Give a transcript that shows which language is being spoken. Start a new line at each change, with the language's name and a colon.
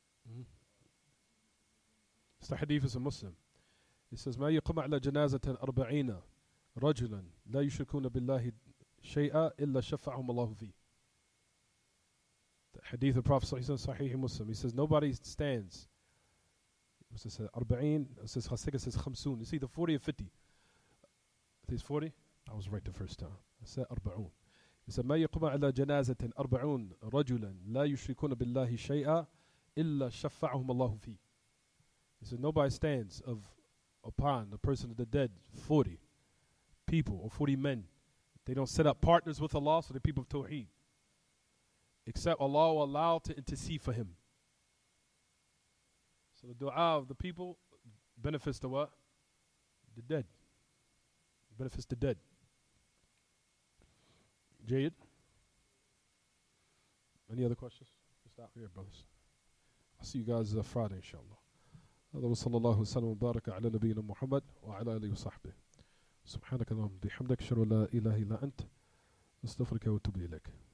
English: Mhm. It's the hadith is a Muslim. It says,
Arabic: ما يقوم على جنازة 40 رجلا لا يشركون بالله شيئا إلا شفعهم الله فيه.
English: The hadith of the Prophet Sahih Muslim. He says, nobody stands. What's it say? 40. It says, I think it says 50. It's either 40 or 50. I think it's 40. I was right the first time. I said 40. He said,
Arabic: ما يقوم على جنازة 40 رجلا لا يشركون بالله شيئا إلا شفعهم الله فيه.
English: He said, nobody stands upon the person of the dead 40 people or 40 men. They don't set up partners with Allah, so the people of Tawheed. Except Allah will allow to intercede for him. So the dua of the people benefits the what? The dead. Benefits the dead. Jayed? Any other questions? Stop here, brothers. I'll see you guys Friday, inshallah.
Arabic: هذا وصلى الله وسلم وبارك على نبينا محمد وعلى آله وصحبه. سبحانك اللهم وبحمدك أشهد أن لا إله إلا أنت أستغفرك وأتوب إليك.